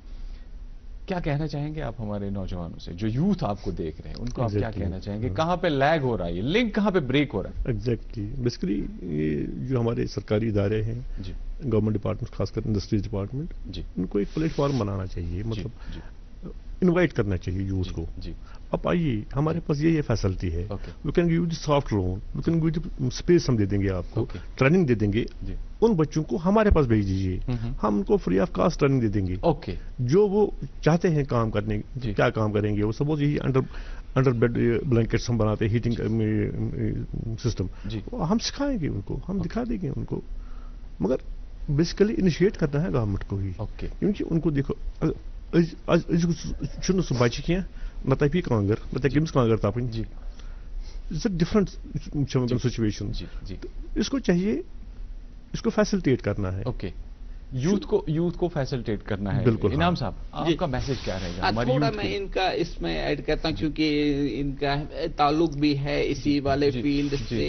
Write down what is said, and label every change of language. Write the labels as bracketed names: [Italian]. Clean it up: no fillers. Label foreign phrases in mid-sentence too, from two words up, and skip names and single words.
[Urdu] کیا کہنا چاہیں گے آپ ہمارے نوجوانوں سے جو یوتھ آپ کو دیکھ رہے ہیں, ان کو آپ کیا کہنا چاہیں گے, کہاں پہ لیگ ہو رہا ہے, لنک کہاں پہ بریک ہو رہا ہے؟ ایگزیکٹلی, بیسیکلی یہ جو ہمارے سرکاری ادارے ہیں, [English] government department, [Urdu] خاص کر [English] industries department, [Urdu] ان کو ایک پلیٹ فارم بنانا چاہیے, مطلب انوائٹ کرنا چاہیے یوتھ کو. اب آئیے, ہمارے پاس یہ فیسلٹی ہے, [English] we can give the soft loan, we can give the space, [Urdu] ہم دے دیں گے آپ کو, ٹریننگ دے دیں گے. ان بچوں کو ہمارے پاس بھیج دیجیے, ہم ان کو [English] free of cost [Urdu] ٹریننگ دے دیں گے. جو وہ چاہتے ہیں کام کرنے, کیا کام کریں گے وہ, سپوز یہی [English] under bed blankets [Urdu] ہم بناتے ہیں, [English] heating system, [Urdu] ہم سکھائیں گے ان کو, ہم دکھا دیں گے ان کو. مگر بیسیکلی انیشیٹ کرنا ہے گورنمنٹ کو ہی, کیونکہ ان کو دیکھو [Kashmiri] سہ بچہ کی نہ تپی کانگر, نہ تمس کانگر تپن, [English] different situation. [Urdu] اس کو چاہیے, اس کو فیسلٹیٹ کرنا ہے. یوتھ کو فیسلٹیٹ کرنا ہے. بالکل. انعام صاحب, آپ کا میسج کیا رہے گا؟ تھوڑا میں ان کا اس میں ایڈ کرتا ہوں, کیونکہ ان کا تعلق بھی ہے اسی والے فیلڈ سے.